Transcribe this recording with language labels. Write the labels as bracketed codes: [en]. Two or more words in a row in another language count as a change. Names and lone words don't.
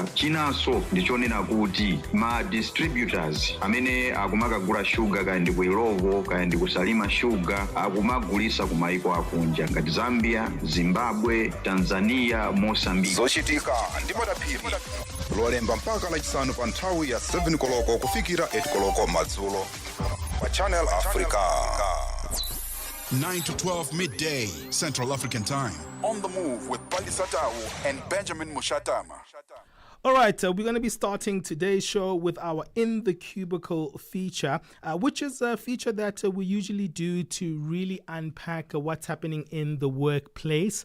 [ny] Chinanso ndichonena kuti ma distributors amene akumakagula shuga kaya ndi ku Ilovo kaya ndi kusalima shuga akumagulisa ku maiko akunja ngati Zambia, Zimbabwe, Tanzania, Mozambique. zochitika ndi madaphiri lolemba mpaka lachisanu pa nthawi ya 7 koloko kufikira 8 koloko madzulo pa Channel Africa. [en] 9 to 12 midday Central African Time. On the move with Palesa and Benjamin Moshatama. All right, we're going to be starting today's show with our In the Cubicle feature, which is a feature that we usually do to really unpack what's happening in the workplace.